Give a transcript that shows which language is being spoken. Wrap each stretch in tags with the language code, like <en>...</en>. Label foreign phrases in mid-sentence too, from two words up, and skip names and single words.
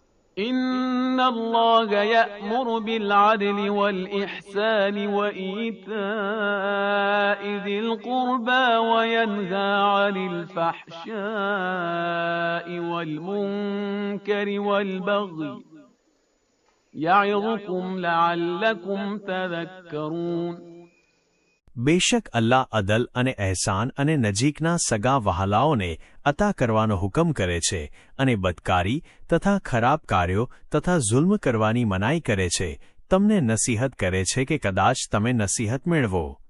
<ar>إن الله يأمر بالعدل والإحسان وإيتاء ذي القربى وينهى عن الفحشاء والمنكر والبغي يعظكم لعلكم تذكرون.</ar> <gu>બેશક અલ્લાહ અદલ અને અહેસાન અને નજીકના સગા વહાલાઓને અતા કરવાનો હુકમ કરે છે અને બદકારી તથા ખરાબ કાર્યો તથા જુલ્મ કરવાની મનાઈ કરે છે. તમને નસીહત કરે છે કે કદાચ તમે નસીહત મેળવો.</gu>